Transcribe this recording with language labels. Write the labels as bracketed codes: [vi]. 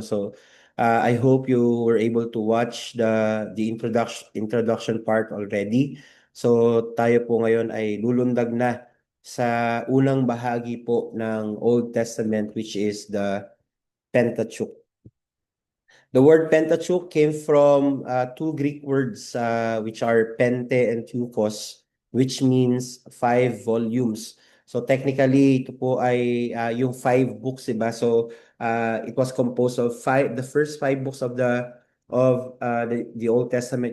[en] So, I hope you were able to watch the introduction part already. [tl] So, tayo po ngayon ay lulundag na sa unang bahagi po ng Old Testament, [en] which is the Pentateuch. The word Pentateuch came from two Greek words, which are pente and tukos, which means 5 volumes. [tl] So technically, ito po ay yung 5 books, diba? [en] So it was composed of the first 5 books of the Old Testament.